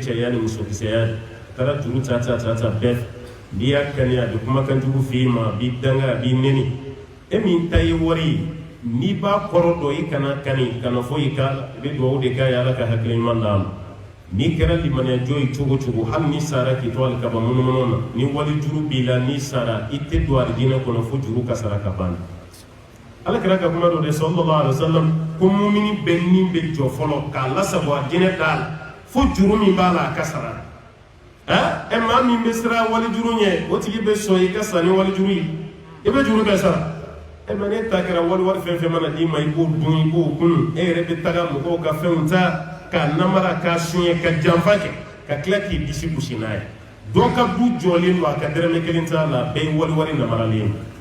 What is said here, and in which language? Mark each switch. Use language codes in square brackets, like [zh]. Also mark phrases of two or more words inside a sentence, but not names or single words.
[bm] cɛya ni musokisɛya ye a taara juru ta bɛɛ n'i y'a kani a bɛ kumakan jugu f'i ma a b'i danga a b'i nɛni e min ta ye wari ye n'i b'a kɔrɔ dɔn i kana kani kana fɔ i k'a la i bɛ dugawu de k'a ye ala ka hakili ɲuman d'a ma n'i kɛra limaniya jɔ ye cogo cogo hali n'i sara k'i to alikaba munumunu na ni wali juru b'i la n'i sara i tɛ don alijinɛ kɔnɔ fo juru ka sara ka ban ala kɛra ka kuma dɔ de [ar] sallallahu alaihi wasallam [bm] ko mumini bɛɛ ni bɛ jɔ fɔlɔ k'a lasago a jinɛ d'a la fo juru min b'a la a ka sara maa min bɛ siran wali juru ɲɛ o tigi bɛ sɔn i ka sa ni wali juru ye i bɛ juru bɛɛ sara mɛ ne ta kɛra wali fɛn fɛn mana d'i ma i b'o dun i b'o kun e yɛrɛ bɛ taga mɔgɔw ka fɛnw ta k'a namara k'a suɲɛ ka janfa kɛ ka tila k'i disi gosi n'a ye dɔ ka du jɔlen don a ka dɛrɛmɛ kelen t'a la bɛɛ ye wali namaralen